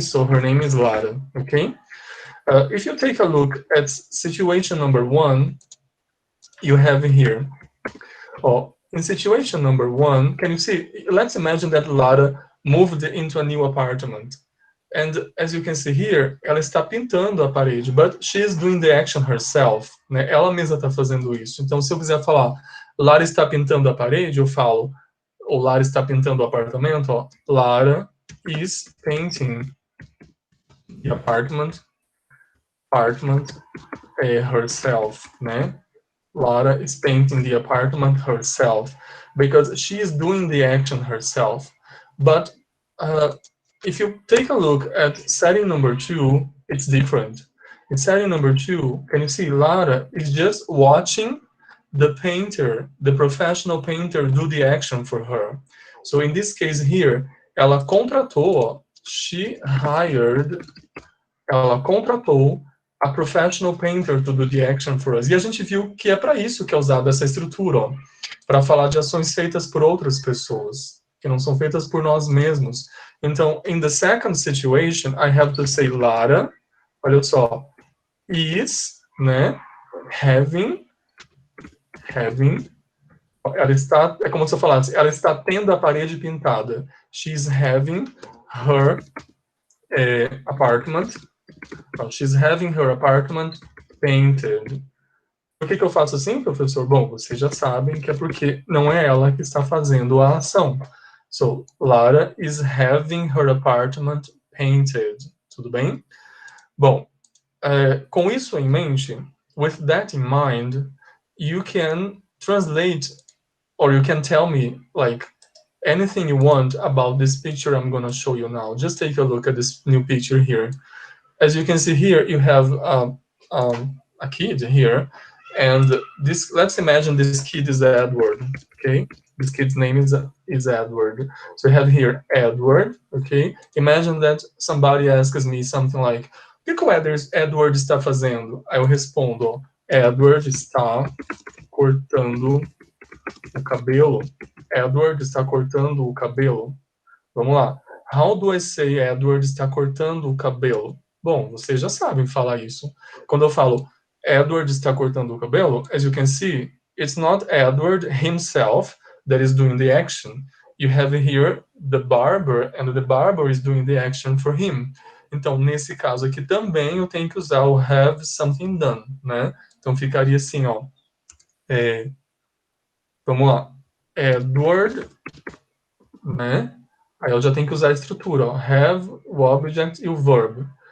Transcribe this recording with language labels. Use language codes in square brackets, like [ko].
[en] So her name is Lara, okay? If you take a look at situation number 1, you have here, oh, in situation number 1, can you see, let's imagine that Lara moved into a new apartment. And as you can see here, [pt] ela está pintando a parede, [en] but she is doing the action herself, né? [pt] Ela mesma está fazendo isso. Então, se eu quiser falar, Lara está pintando a parede, eu falo, ou Lara está pintando o apartamento, ó, [en] Lara is painting the apartment herself, [pt] né? [en] Lara is painting the apartment herself because she is doing the action herself. But if you take a look at setting number 2, it's different. In setting number 2, can you see Lara is just watching the painter, the professional painter, do the action for her. So in this case here, [pt] ela contratou, [en] she hired, [pt] ela contratou [en] a professional painter to do the action for us. [pt] E a gente viu que é para isso que é usada essa estrutura, para falar de ações feitas por outras pessoas, que não são feitas por nós mesmos. Então, [en] in the second situation, [pt] I have to say Lara, olha só, is, né, having, ela está, é como se eu falasse, ela está tendo a parede pintada. [en] She's having her apartment. She's having her apartment painted. [pt] Por que eu faço assim, professor? Bom, vocês já sabem que é porque não é ela que está fazendo a ação. [en] So, Lara is having her apartment painted. [pt] Tudo bem? Bom, com isso em mente, [en] with that in mind, you can translate or you can tell me like anything you want about this picture I'm going to show you now. Just take a look at this new picture here. As you can see here, you have a kid here, and this. Let's imagine this kid is Edward. Okay, this kid's name is Edward. So we have here Edward. Okay, imagine that somebody asks me something like, [pt] "O que o Edward está fazendo?" Aí eu respondo, Edward está cortando o cabelo. Edward está cortando o cabelo. Vamos lá. [en] How do I say [pt] Edward está cortando o cabelo? Bom, vocês já sabem falar isso. Quando eu falo Edward está cortando o cabelo, [en] as you can see, it's not Edward himself that is doing the action. You have here the barber, and the barber is doing the action for him. [pt] Então, nesse caso aqui também eu tenho que usar o have something done, né? Então ficaria assim, ó. Vamos lá. Edward, né? Aí eu já tenho que usar a estrutura, ó. Have, o object e o verb.